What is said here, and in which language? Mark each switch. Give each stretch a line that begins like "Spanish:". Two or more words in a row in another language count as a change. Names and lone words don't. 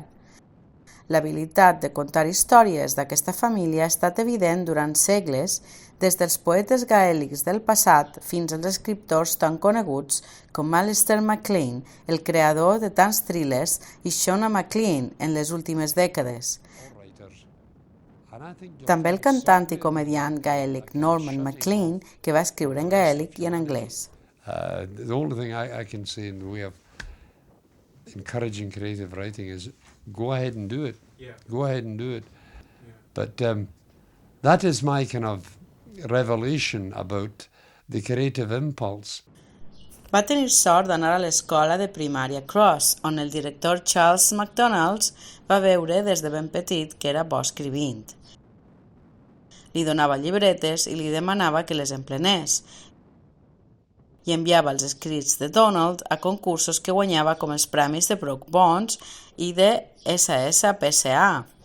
Catalan: L'habilitat de contar històries d'aquesta família ha estat evident durant segles, des dels poetes gaèlics del passat fins als escriptors tan coneguts com Alistair MacLean, el creador de tants thrillers, i Shona MacLean en les últimes dècades. També el cantant i comediant gaèlic Norman MacLean, que va escriure en gaèlic i en anglès.
English: The only thing I can say in the way of encouraging creative writing is go ahead and do it. Yeah. Go ahead and do it. Yeah. But that is my kind of revelation about the creative impulse.
Catalan: Va tenir sort d'anar a l'escola de primària Cross, on el director Charles McDonald va veure des de ben petit que era bo escrivint. Li donava llibretes i li demanava que les emplenés, i enviava els escrits de Donald a concursos que guanyava com els premis de Brooke Bonds i de SSPCA.